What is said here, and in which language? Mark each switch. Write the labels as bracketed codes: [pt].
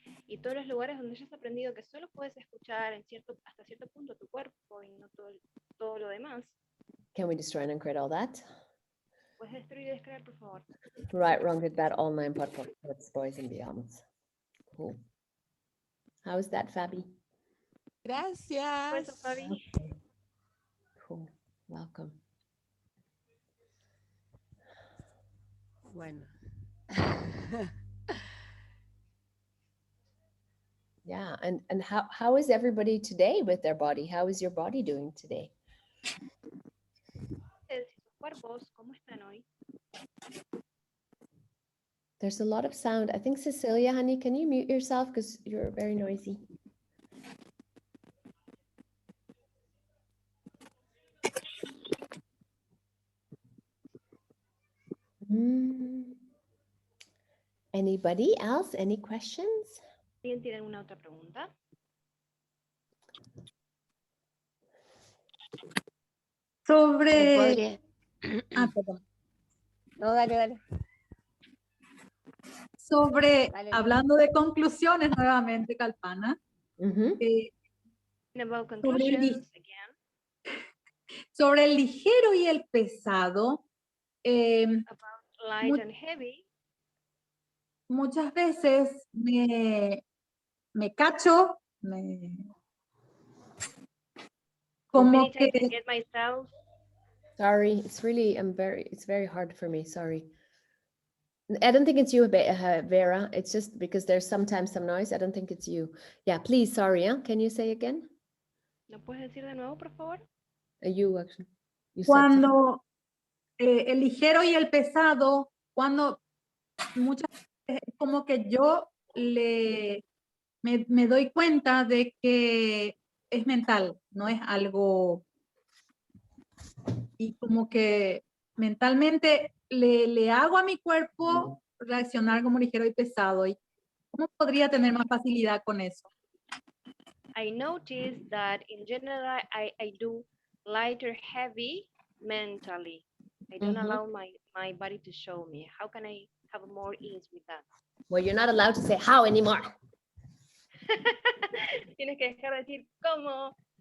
[es] Y todos los lugares donde hayas aprendido que solo puedes escuchar hasta cierto punto tu cuerpo y no todo lo demás, [en] Can we destroy and uncreate all that? [es] puedes destruir y descrear, por favor. [en] Right, wrong, good, bad, all nine podcasts, boys and beyonds. Cool. How is that, Fabi? [es] Gracias. Por eso, Fabi. [en] Okay. Cool. Welcome. [es] Bueno. [en] Yeah, and how is everybody today with their body? How is your body doing today? [es] Sus cuerpos, ¿cómo están hoy? [en] There's a lot of sound. I think Cecilia, honey, can you mute yourself because you're very noisy? Anybody else? Any questions? [es] ¿Alguien tiene alguna otra pregunta? Sobre... perdón. No, dale. Sobre, Dale. hablando de conclusiones nuevamente, Kalpana, [en] About conclusions again. [es] sobre el ligero y el pesado, [en] About light and heavy. [es] muchas veces me cacho, como [en] Many [es] que... [en] times I get myself. Sorry, it's very hard for me, sorry. I don't think it's you, Vera. It's just because there's sometimes some noise. I don't think it's you. Yeah, please, sorry, huh? Can you say again? ¿Lo puedes decir de nuevo, por favor? You, actually. You [es] Cuando el ligero y el pesado, cuando muchas veces es como que yo me doy cuenta de que es mental, no es algo, y como que mentalmente le hago a mi cuerpo reaccionar como ligero y pesado. ¿Y cómo podría tener más facilidad con eso? [en] I noticed that in general I do light or heavy mentally. I don't allow my body to show me. How can I have more ease with that? Well, you're not allowed to say how anymore. [es] Tienes que dejar de decir cómo.